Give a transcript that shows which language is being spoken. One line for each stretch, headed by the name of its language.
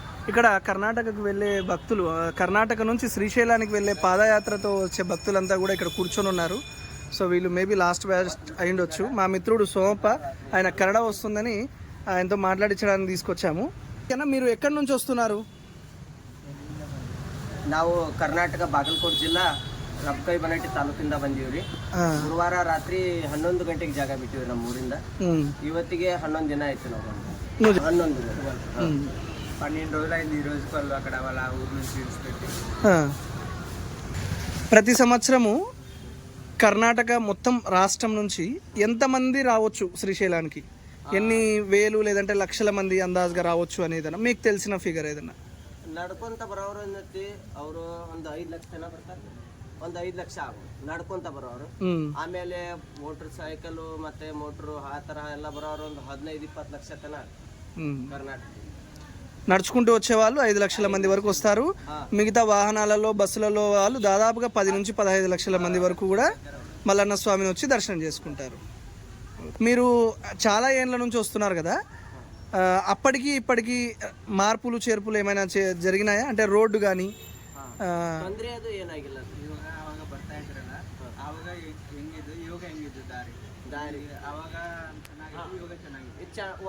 Telugu: ఇక్కడ కర్ణాటకకు వెళ్ళే భక్తులు, కర్ణాటక నుంచి శ్రీశైలానికి వెళ్ళే పాదయాత్రతో వచ్చే భక్తులంతా కూడా ఇక్కడ కూర్చొని ఉన్నారు. సో వీళ్ళు మేబీ లాస్ట్ బ్యాచ్ అయ్యుండొచ్చు. మా మిత్రుడు సోమప్ప, ఆయన కన్నడ వస్తుందని ఆయనతో మాట్లాడించడానికి తీసుకొచ్చాము. ఓకేనా, మీరు ఎక్కడి నుంచి వస్తున్నారు?
Kannada: ನಾವು ಕರ್ನಾಟಕ ಬಾಗಲಕೋಟೆ ಜಿಲ್ಲಾ ರಬ್ಕೈ ಬನಟ್ಟಿ ತಾಲೂಕಿಂದ ಬಂದೀವ್ರಿ. ಗುರುವಾರ ರಾತ್ರಿ 11 ಗಂಟೆಗೆ ಜಾಗ ಬಿಟ್ಟಿವಿ ನಮ್ಮ ಊರಿಂದ. ಇವತ್ತಿಗೆ 11 ದಿನ ಆಯ್ತು ನಾವು ಬಂದು.
Telugu: 11 12 రోజులైంది. ఈ రోజు వాళ్ళు అక్కడ వాళ్ళ ఊరు నుంచి విడిచిపెట్టి. ప్రతి సంవత్సరము కర్ణాటక మొత్తం రాష్ట్రం నుంచి ఎంతమంది రావచ్చు శ్రీశైలానికి? ఎన్ని వేలు లేదంటే లక్షల మంది అందాజుగా రావచ్చు అనేది మీకు తెలిసిన ఫిగర్ ఏదన్నా?
Kannada: ನಡ್ಕೊಂತ ಬರೋರು ಏನೈತಿ, ಅವರು ಒಂದು 5 ಲಕ್ಷ ಜನ ಬರ್ತಾರೆ. ಒಂದು 5 ಲಕ್ಷ ಆಗೋದು ನಡ್ಕೊಂತ ಬರೋರು. ಆಮೇಲೆ ಮೋಟರ್ ಸೈಕಲ್ ಮತ್ತೆ ಮೋಟ್ರು ಆ ತರ ಎಲ್ಲ ಬರೋರು ಒಂದು 15-20
Telugu: లక్ష తన కర్ణాటక. నడుచుకుంటూ వచ్చే వాళ్ళు 5 లక్షల మంది వరకు వస్తారు. మిగతా వాహనాలలో, బస్సులలో వాళ్ళు దాదాపుగా 10 నుంచి 15 లక్షల మంది వరకు కూడా మల్లన్న స్వామిని వచ్చి దర్శనం చేసుకుంటారు. మీరు చాలా ఏళ్ళ నుంచి వస్తున్నారు కదా, అప్పటికి ఇప్పటికి మార్పులు చేర్పులు ఏమైనా జరిగినాయా? అంటే రోడ్డు కానీ
Kannada: ತೊಂದರೆ ಅದು ಏನಾಗಿಲ್ಲ. ಅವಾಗ ಬರ್ತಾ ಇದ್ರಲ್ಲ, ಅವಾಗ ಹೆಂಗಿದ್ದು ಯೋಗ ಹೆಂಗಿದ್ದು ದಾರಿ ಅವಾಗ ಚೆನ್ನಾಗಿತ್ತು, ಯೋಗ ಚೆನ್ನಾಗಿತ್ತು.